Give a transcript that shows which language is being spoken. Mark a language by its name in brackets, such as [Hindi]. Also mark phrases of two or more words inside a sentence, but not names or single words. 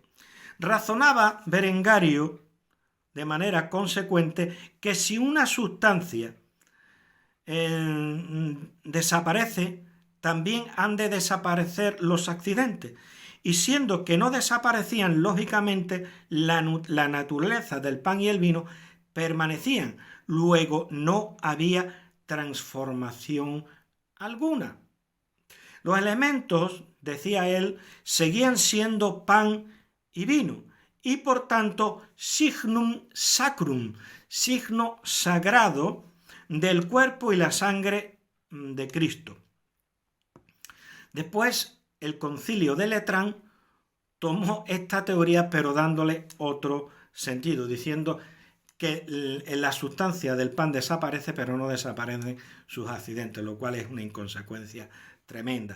[Spanish] Razonaba Berengario de manera consecuente que si una sustancia desaparece, también han de desaparecer los accidentes, y siendo que no desaparecían lógicamente, la naturaleza del pan y el vino permanecían, luego no había transformación alguna. Los elementos, decía él, seguían siendo pan y vino, y por tanto [Latin] signum sacrum, [Spanish] signo sagrado del cuerpo y la sangre de Cristo. Después, el concilio de Letrán tomó esta teoría, pero dándole otro sentido, diciendo que la sustancia del pan desaparece, pero no desaparecen sus accidentes, lo cual es una inconsecuencia tremenda.